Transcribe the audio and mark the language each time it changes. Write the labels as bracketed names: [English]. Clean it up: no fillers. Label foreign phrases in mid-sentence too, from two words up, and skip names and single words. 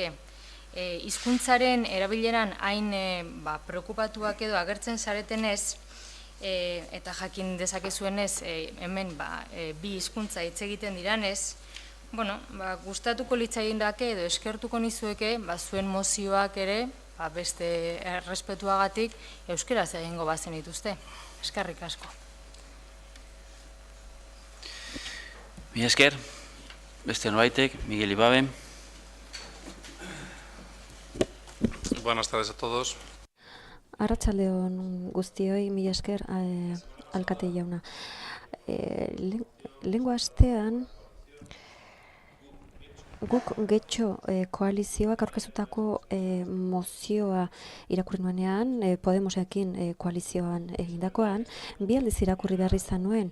[Basque] Hizkuntzaren erabileran hain preokupatuak edo agertzen zaretenez, eta jakin dezakezuenez hemen bi hizkuntza hitz egiten diranez, gustatuko litzaidake edo eskertuko nizueke zuen mozioak ere beste errespetuagatik euskeraz egingo bazen dituzte. Eskerrik asko. Mi esker, beste norbaitek, Miguel Ibabe. [Spanish] Buenas tardes a todos. [Basque] Arratsaldeon guztioi, mi esker, alkate jauna. Lehengo astean, guk Getxo koalizioak aurkeztutako mozioa irakurri nuenean, Podemosekin koalizioan egindakoan, bi aldiz irakurri behar izan nuen.